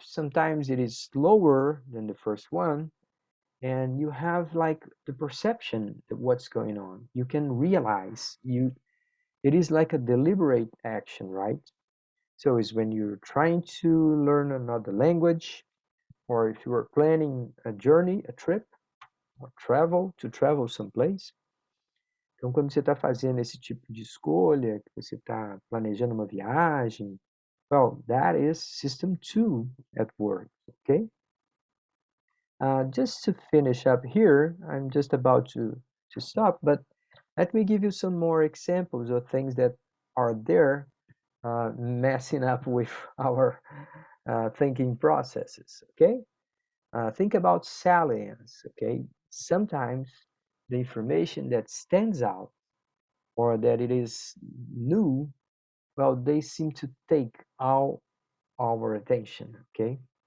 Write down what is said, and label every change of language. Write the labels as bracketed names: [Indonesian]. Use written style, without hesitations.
[English] Sometimes it is slower than the first one. And you have like the perception of what's going on. You can realize it is like a deliberate action, right? So it's when you're trying to learn another language, or if you are planning a journey, a trip, or to travel someplace. [Portuguese] Então, quando você está fazendo esse tipo de escolha, que você está planejando uma viagem, [English] well, that is System 2 at work, okay? Just to finish up here, I'm just about to stop, but let me give you some more examples of things that are there messing up with our thinking processes, okay? Think about salience, okay? Sometimes the information that stands out or that it is new, well, they seem to take all our attention, ok?